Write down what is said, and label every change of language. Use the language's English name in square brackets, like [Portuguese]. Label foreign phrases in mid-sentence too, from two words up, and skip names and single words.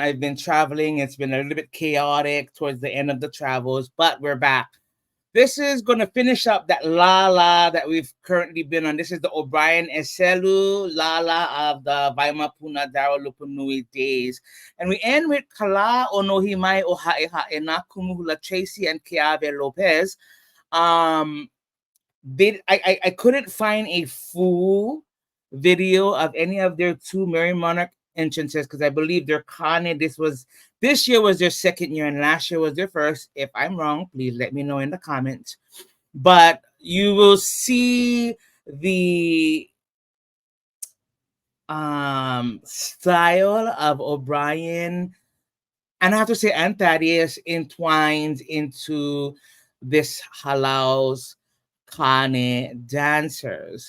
[English] I've been traveling. It's been a little bit chaotic towards the end of the travels, but we're back. This is going to finish up that Lala that we've currently been on. This is the O'Brien Eselu Lala of the Vaimapuna Daralupunui days. And we end with Kala Onohi Mai o Haʻehaʻe na Kumuhula Tracy and Keave Lopez. Um, I couldn't find a full video of any of their two Merrie Monarch entrances because I believe their Kāne, this year was their second year and last year was their first. If I'm wrong, please let me know in the comments. But you will see the style of O'Brien, and I have to say, and Thaddeus entwined into this Halau's Kāne dancers.